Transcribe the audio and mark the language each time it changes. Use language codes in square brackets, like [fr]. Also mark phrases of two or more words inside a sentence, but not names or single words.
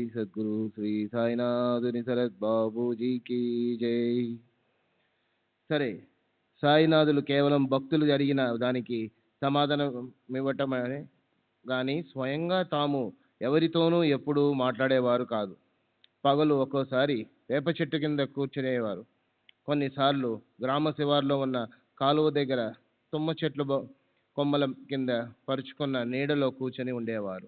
[hi] सद्गुरु श्री साईनाथ निसरत बाबू जी की जय. [te] సరే, సాయినాథులు కేవలం భక్తులు అడిగిన దానికి సమాధానం ఇవ్వటమే కానీ స్వయంగా తాము ఎవరితోనూ ఎప్పుడూ మాట్లాడేవారు కాదు. పగలు ఒక్కోసారి వేప చెట్టు కింద కూర్చునేవారు. కొన్నిసార్లు గ్రామ శివార్లో ఉన్న కాలువ దగ్గర తుమ్మ చెట్లు కొమ్మల కింద పరుచుకున్న నీడలో కూర్చొని ఉండేవారు.